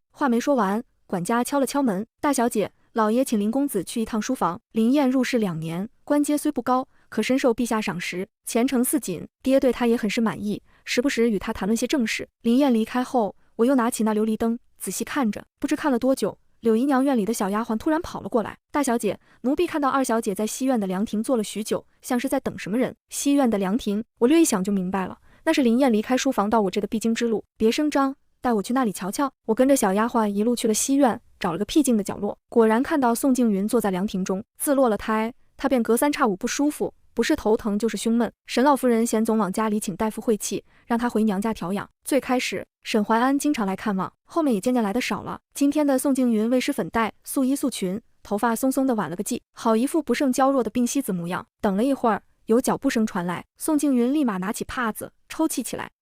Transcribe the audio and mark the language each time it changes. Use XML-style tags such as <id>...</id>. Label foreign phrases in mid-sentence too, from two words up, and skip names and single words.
<zh>話沒說完，管家敲了敲門，大小姐，老爺請林公子去一趟書房。林燕入仕2年，官階雖不高，可深受陛下賞識，前程似錦，爹對他也很是滿意，時不時與他談論些正事。林燕離開後，我又拿起那琉璃燈仔細看着，不知看了多久，柳姨娘院裡的小丫鬟突然跑了過來。大小姐，奴婢看到二小姐在西院的涼亭坐了許久，像是在等什麼人。西院的涼亭，我略一想就明白了，那是林燕離開書房到我這的必經之路。別聲張，帶我去那裡瞧瞧。我跟着小丫鬟一路去了西院，找了個僻靜的角落，果然看到宋靜雲坐在涼亭中。自落了胎，她便隔3差5不舒服，不是頭疼就是胸悶。沈老夫人嫌總往家裡請大夫晦氣，讓她回娘家調養。最開始沈懷安經常來看望，後面也漸漸來的少了。今天的宋靜雲未施粉黛，素衣素裙，頭髮松松的挽了個髻，好一副不胜嬌弱的病西子模樣。等了一會兒，有腳步聲傳來，宋靜雲立馬拿起帕子抽泣起來。</zh>